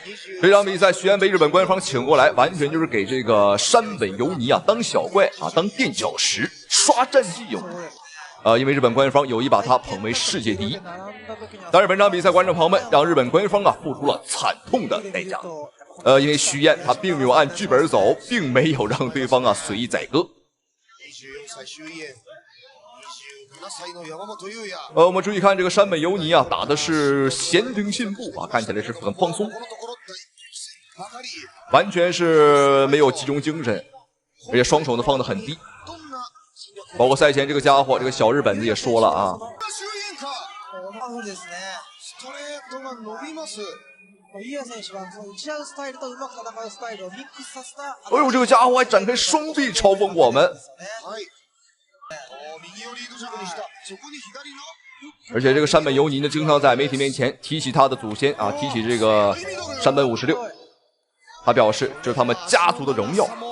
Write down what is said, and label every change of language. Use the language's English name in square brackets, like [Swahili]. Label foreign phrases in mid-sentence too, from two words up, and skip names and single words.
[Chinese] 這場比賽徐彥被日本官方請過來，完全就是給這個山本由尼當小怪當墊腳石，刷戰績用的。因為日本官方有意把他捧為世界第一，但是本場比賽觀眾朋友們讓日本官方付出了慘痛的代價。因為徐彥他並沒有按劇本走，並沒有讓對方隨意宰割。我們注意看這個山本由尼打的是閒庭信步看起來是很放鬆，完全是沒有集中精神，而且雙手呢放得很低。包括賽前這個家伙，這個小日本子也說了哎呦，這個家伙還展開雙臂嘲諷我們，而且這個山本由尼呢，經常在媒體面前提起他的祖先提起這個山本56，他表示這是他們家族的榮耀。